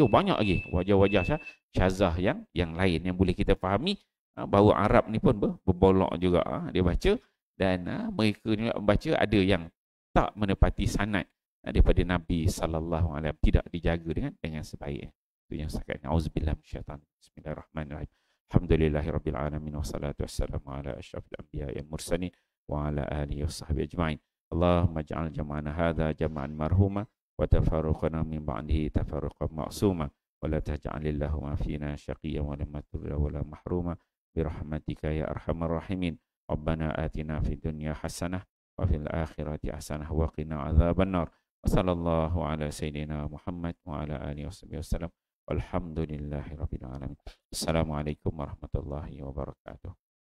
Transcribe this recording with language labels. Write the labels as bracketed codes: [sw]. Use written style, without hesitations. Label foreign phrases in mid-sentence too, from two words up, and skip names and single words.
[ms] Banyak lagi wajah-wajah syazah yang lain yang boleh kita fahami bahawa Arab ni pun berbolok juga dia baca, dan mereka ni membaca ada yang tak menepati sanad daripada Nabi [ar] صلى الله عليه وسلم, [ms] tidak dijaga dengan sebaik. Itu yang saya katakan. [ar] أعوذ بالله من الشيطان الرجيم. بسم الله الرحمن الرحيم. الحمد لله رب العالمين والصلاة والسلام على أشرف الأنبياء والمرسلين وعلى آله وصحبه أجمعين. اللهم اجعل جمعنا هذا جمعا مرحوما وتفرقنا من بعده تفرقا معصوما ولا تجعل اللهم فينا شقيا ولا مطرودا ولا محروما برحمتك يا أرحم الراحمين. ربنا آتنا في الدنيا حسنة وفي الآخرة حسنة وقنا عذاب النار. وصلى الله على سيدنا محمد وعلى آله وسلم. الحمد لله رب العالمين. السلام عليكم ورحمة الله وبركاته.